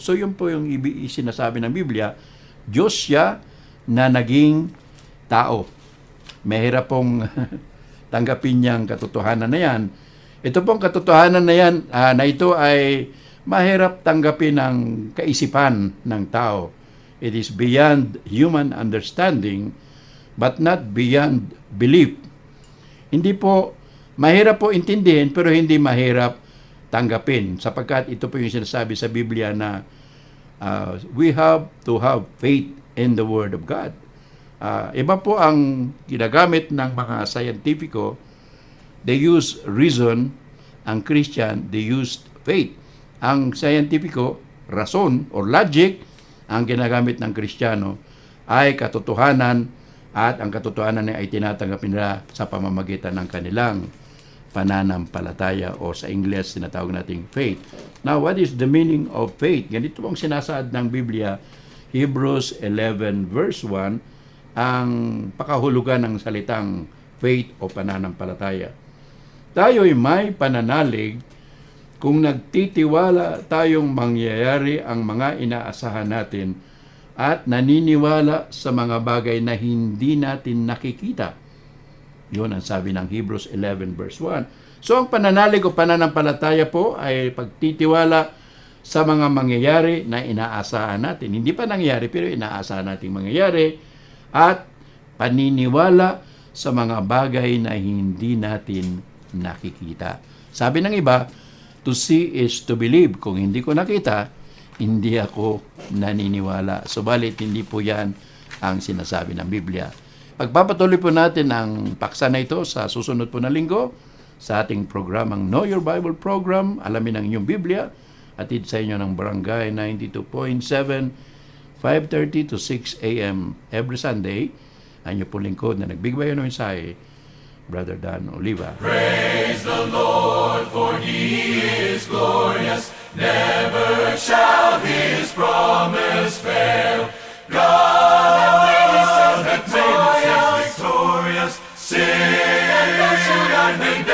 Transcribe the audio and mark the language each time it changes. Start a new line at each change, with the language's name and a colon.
Filipino: So yun po yung sinasabi ng Biblia, Diyos siya na naging tao. Mahirap pong tanggapin niyang katotohanan na yan. Ito pong katotohanan na yan, na ito ay mahirap tanggapin ng kaisipan ng tao.
English: It is beyond human understanding, but not beyond belief.
Filipino: Hindi po, mahirap po intindihin, pero hindi mahirap tanggapin. Sapagkat ito po yung sinasabi sa Biblia na
English: we have to have faith in the Word of God.
Filipino: Iba po ang ginagamit ng mga scientifico.
English: They use reason. Ang Christian, they use faith.
Filipino: Ang scientifico, rason or logic. Ang ginagamit ng Kristiyano ay katotohanan, at ang katotohanan ay tinatanggap nila sa pamamagitan ng kanilang pananampalataya o sa Ingles tinatawag nating faith.
English: Now, what is the meaning of faith?
Filipino: Ganito pong sinasaad ng Biblia, Hebrews 11 verse 1, ang pakahulugan ng salitang faith o pananampalataya. tayo'y may pananalig kung nagtitiwala tayong mangyayari ang mga inaasahan natin at naniniwala sa mga bagay na hindi natin nakikita. Yun ang sabi ng Hebrews 11 verse 1. So ang pananalig o pananampalataya po ay pagtitiwala sa mga mangyayari na inaasahan natin. Hindi pa nangyayari pero inaasahan nating mangyayari at paniniwala sa mga bagay na hindi natin nakikita. Sabi ng iba,
English: to see is to believe.
Filipino: Kung hindi ko nakita, hindi ako naniniwala. Subalit, hindi po yan ang sinasabi ng Biblia. Pagpapatuloy po natin ang paksa na ito sa susunod po na linggo sa ating programang Know Your Bible Program, Alamin ang inyong Biblia, atid sa inyo ng Barangay 92.7, 5:30 to 6 a.m.
English: every Sunday.
Filipino: Ang inyo po lingkod na nagbigay ng mensahe, Brother Dan Oliva.
English: Praise the Lord, for He is glorious. Never shall His promise fail. God is victorious. Sing and be